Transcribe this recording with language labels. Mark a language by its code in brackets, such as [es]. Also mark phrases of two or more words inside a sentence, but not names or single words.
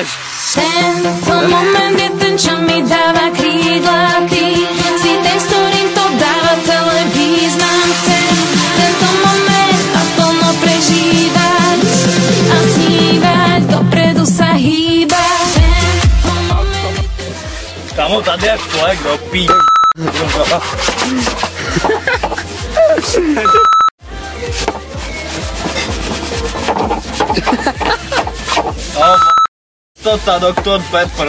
[sk] Tento moment je ten, čo mi dáva krídla, ty si ten, s ktorým to dáva celé význam. Chcem tento moment naplno prežívať a snívať, dopredu sa hýbať. [cs] Kámo, tady je flek, do pí. Ta doktor Pepper.